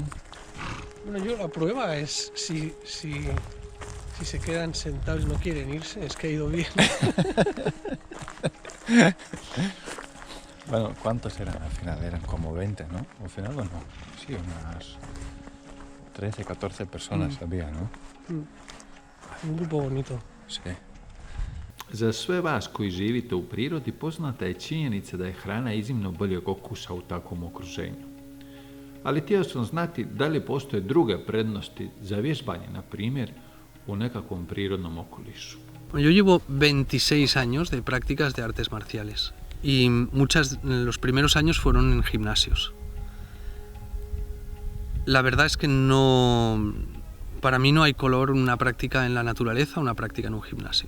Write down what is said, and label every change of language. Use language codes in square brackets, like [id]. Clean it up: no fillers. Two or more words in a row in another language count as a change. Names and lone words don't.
[es] Bueno, la prueba es si se quedan sentados y no quieren irse, es que ha ido bien. Bueno, ¿cuántos eran al final? Eran como 20, ¿no? Al final, bueno, sí, unas 13, 14 personas había, ¿no? Un grupo bonito. Sí. [hr] Za sve vas koji živite u prirodi poznata je činjenica da je hrana iznimno boljeg okusa u takvom okruženju. Ali htio sam znati da li postoje druge prednosti za vježbanje, na primjer, u nekakvom prirodnom okolišu. [es] Yo llevo 26 años de prácticas de artes marciales y los primeros años fueron en gimnasios. La verdad es que para mí no hay color una práctica en la naturaleza o una práctica en un gimnasio.